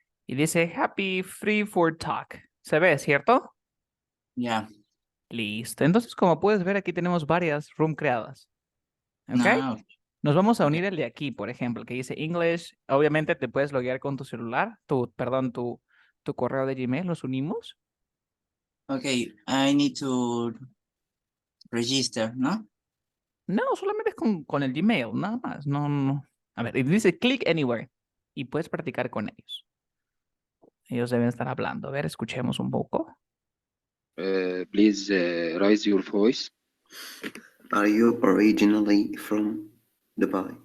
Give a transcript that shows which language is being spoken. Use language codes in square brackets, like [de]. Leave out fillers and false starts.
[es] Y dice Happy Free for Talk. ¿Se ve, cierto? Ya. Listo. Entonces, como puedes ver, aquí tenemos varias rooms creadas. ¿Ok? Okay. Nos vamos a unir el de aquí, por ejemplo, que dice English. Obviamente te puedes loguear con tu celular, tu correo de Gmail. Nos unimos. [en] Okay, I need to register, ¿no? [es] No, solamente es con el Gmail, nada más. No. A ver, y dice [en] click anywhere. [es] Y puedes practicar con ellos. Ellos deben estar hablando. A ver, escuchemos un poco. [en] Please raise your voice. Are you originally from Dubai?